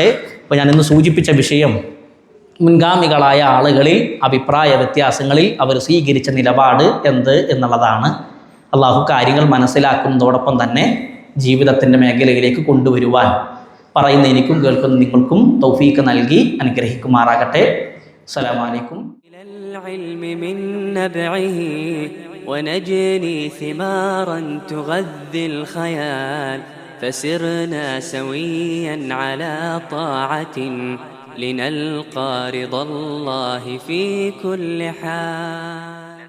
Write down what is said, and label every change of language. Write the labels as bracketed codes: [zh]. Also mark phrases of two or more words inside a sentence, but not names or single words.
[ml] അപ്പോൾ ഞാനിന്ന് സൂചിപ്പിച്ച വിഷയം മുൻഗാമികളായ ആളുകളിൽ അഭിപ്രായ വ്യത്യാസങ്ങളിൽ അവർ സ്വീകരിച്ച നിലപാട് എന്ത് എന്നുള്ളതാണ്. അള്ളാഹു കാര്യങ്ങൾ മനസ്സിലാക്കുന്നതോടൊപ്പം തന്നെ ജീവിതത്തിൻ്റെ മേഖലയിലേക്ക് കൊണ്ടുവരുവാൻ പറയുന്ന എനിക്കും കേൾക്കുന്ന നിങ്ങൾക്കും തൗഫീക്ക് നൽകി അനുഗ്രഹിക്കുമാറാകട്ടെ. [ar] السلام عليكم. ونجني ثمارا تغذي الخيال فسرنا سويا على طاعة لنلقى رضا الله في كل حال.